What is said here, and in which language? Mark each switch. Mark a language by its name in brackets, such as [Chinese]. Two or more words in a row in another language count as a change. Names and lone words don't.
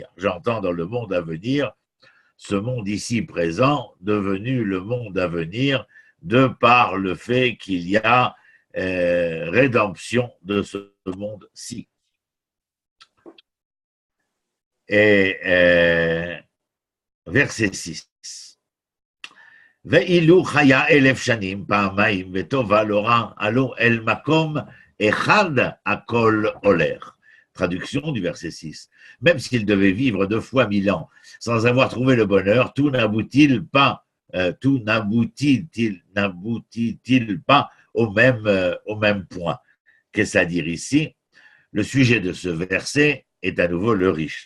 [French] J'entends dans le monde à venir, ce monde ici présent, devenu le monde à venir, de par le fait qu'il y a rédemption de ce monde-ci. Et verset 6. [Hebrew] ואילו חיה 1000 שנים פעמיים וטובה לא רע, הלא אל מקום אחד הכל הולך. [French] Traduction du verset 6. Même s'il devait vivre 2 fois 1000 ans sans avoir trouvé le bonheur, tout n'aboutit-il pas au même point? Qu'est-ce à dire ici? Le sujet de ce verset est à nouveau le riche.